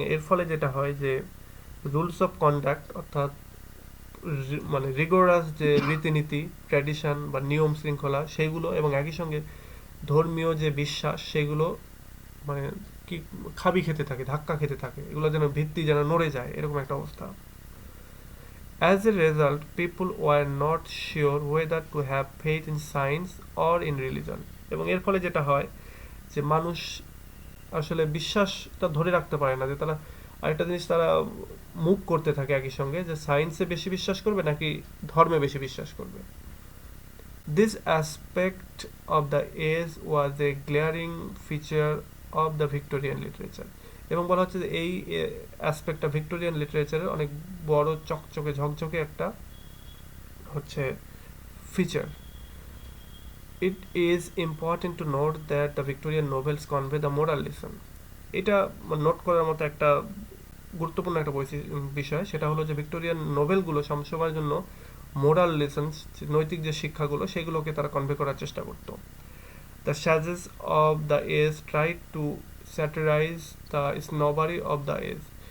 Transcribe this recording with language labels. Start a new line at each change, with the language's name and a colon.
Bangla: এর ফলে যেটা হয় যে রুলস অফ কন্ডাক্ট, অর্থাৎ মানে রিগোরাস যে রীতিনীতি, ট্র্যাডিশন বা নিয়ম শৃঙ্খলা, সেগুলো, এবং একই সঙ্গে ধর্মীয় যে বিশ্বাস, সেগুলো মানে কি খাবি খেতে থাকে, ধাক্কা খেতে থাকে, এগুলো যেন ভিত্তি যেন নড়ে যায়, এরকম একটা অবস্থা।
English: As a result, people were not sure whether to have faith in science or in religion.
Bangla: এবং এর ফলে যেটা হয় যে মানুষ আসলে বিশ্বাসটা ধরে রাখতে পারে না, যে তারা আরেকটা জিনিস তারা মুভ করতে থাকে একই সঙ্গে, যে সায়েন্সে বেশি বিশ্বাস করবে নাকি ধর্মে বেশি বিশ্বাস করবে।
English: This aspect of the age was a glaring feature of the Victorian literature.
Bangla: এবং বলা হচ্ছে যে এই অ্যাসপেক্টটা ভিক্টোরিয়ান লিটারেচারের অনেক বড় চকচকে ঝকঝকে একটা হচ্ছে feature.
English: It is important to note that the Victorian novels convey the moral lesson.
Bangla: এটা নোট করার মতো একটা গুরুত্বপূর্ণ একটা বিষয়, সেটা হলো যে ভিক্টোরিয়ান নোবেলগুলো সবসময়ের জন্য মোরাল লেসন্স, নৈতিক যে শিক্ষাগুলো, সেগুলোকে তারা কনভে করার চেষ্টা করত।
English: The sages of the age tried to satirise the snobbery of the age.